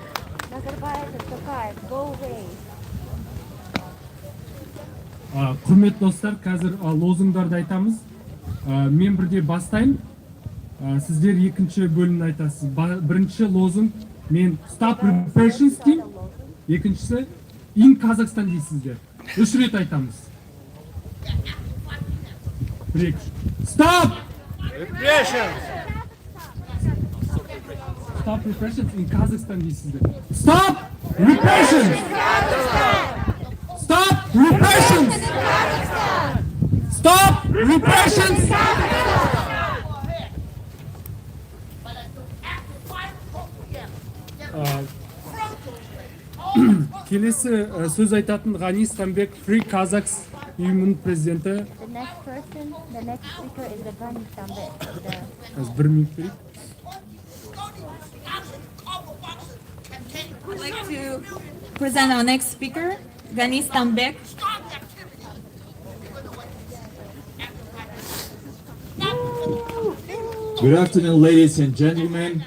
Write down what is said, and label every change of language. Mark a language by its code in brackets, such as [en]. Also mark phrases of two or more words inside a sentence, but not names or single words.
[kk] Құрметті достар, қазір лозунгдарды айтамыз. Мен бірде бастайын. Сіздер екінші бөлімді айтасыз. Бірінші лозунг мен [en] Stop Repressions [kk] деймін. Екіншісі [en] In Kazakhstan [kk] дейсіздер. 3 рет айтамыз. [en] Stop Repressions! Stop Repressions in Kazakhstan дейсіздер. Stop Repressions! Stop Repressions! Stop Repressions! [kk] Келесі сөз айтатын Ғани Стамбек, Free Kazakhs ұйымының президенті. [en] The next speaker is the Ghani Stambek. [kk] Қазір 1 минут берейік. [en] I'd like to present our next speaker, Ghani Stambek. Good afternoon, ladies and gentlemen.